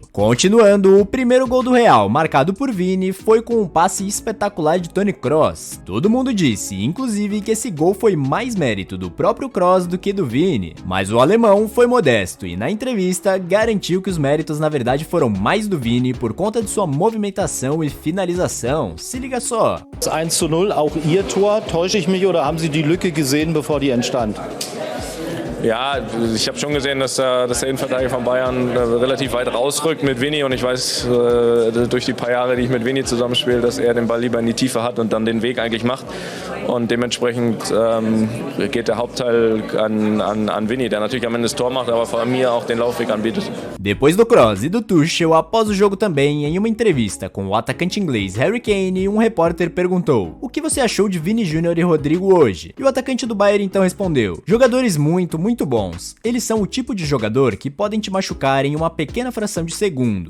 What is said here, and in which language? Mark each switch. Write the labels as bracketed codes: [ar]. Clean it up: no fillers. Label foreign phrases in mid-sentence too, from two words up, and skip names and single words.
[pt] Continuando, o primeiro gol do Real, marcado por Vini, foi com um passe espetacular de Toni Kroos. Todo mundo disse, inclusive, que esse gol foi mais mérito do próprio Kroos do que do Vini, mas o alemão foi modesto e na entrevista garantiu que os méritos na verdade foram mais do Vini por conta de sua movimentação e finalização. Se liga só. [de] 1:0, auch Ihr Tor, täusche ich mich oder haben Sie die Lücke gesehen, bevor die entstand? Ja, ich habe schon gesehen, dass der Innenverteidiger von Bayern relativ weit rausrückt mit Vini und ich weiß durch die paar Jahre, die ich mit Vini zusammenspiele, dass er den Ball lieber in die Tiefe hat und dann den Weg eigentlich macht und dementsprechend geht der Hauptteil an Vini, der natürlich am Ende das Tor macht, aber vor allem mir auch den Laufweg anbietet. [pt] Depois do Kroos e do Tuchel, após o jogo também, em uma entrevista com o atacante inglês Harry Kane, um repórter perguntou: o que você achou de Vini Júnior e Rodrigo hoje? E o atacante do Bayern então respondeu: jogadores muito bons. Eles são o tipo de jogador que podem te machucar em uma pequena fração de segundo.